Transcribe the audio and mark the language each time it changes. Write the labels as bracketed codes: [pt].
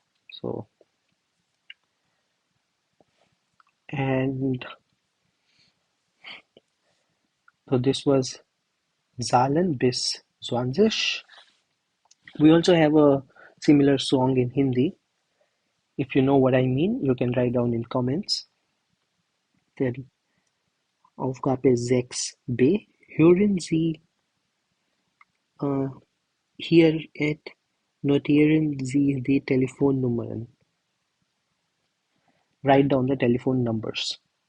[en] So, and so this was Zahlen bis 20. We also have a similar song in Hindi. If you know what I mean, you can write down in comments. [de] Der Aufgabe 6b. Hören Sie hier et notieren Sie die Telefonnummern. [en] Write down the telephone numbers.